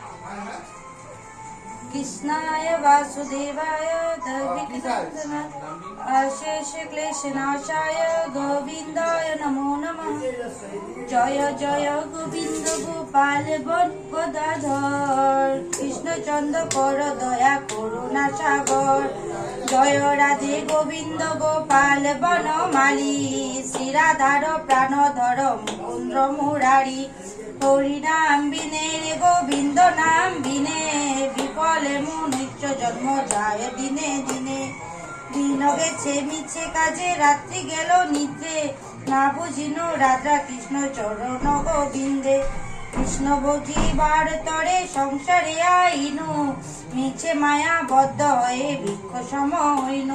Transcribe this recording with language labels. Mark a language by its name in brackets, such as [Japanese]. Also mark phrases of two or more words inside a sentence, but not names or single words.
[Sanskrit] কৃষ্ণায় বাসুদেবায় দেবকী নন্দনায় अशेष क्लेशनाशाय गोविन्दाय नमो नमः। [Bangla] জয় জয় গোবিন্দ গোপাল গদাধর কৃষ্ণচন্দ্র কর দয়া করুণা সাগর। জয় রাধে গোবিন্দ গোপাল বনমালী শ্রী রাধার প্রাণধর মুকুন্দ মুরারি। হরিনাম বিনে রে গোবিন্দ নাম বিনে বিফলে মনুষ্য জন্ম যায় দিনে দিনে। দিন গেছে মিছে কাজে রাত্রি গেল নিদ্রে না বুঝিনো রাধা কৃষ্ণ চরণ গোবিন্দে। কৃষ্ণ বুঝিবার তরে সংসারে আইনু মিছে মায়া বদ্ধ হয়ে বৃক্ষ সম হইনু।